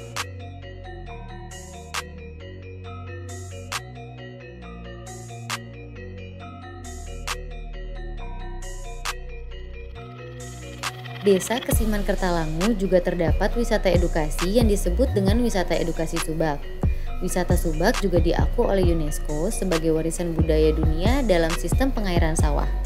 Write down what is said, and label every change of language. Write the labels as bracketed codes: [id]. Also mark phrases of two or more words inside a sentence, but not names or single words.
[id] Desa Kesiman Kertalangu juga terdapat wisata edukasi yang disebut dengan wisata edukasi Subak. Wisata Subak juga diakui oleh UNESCO sebagai warisan budaya dunia dalam sistem pengairan sawah.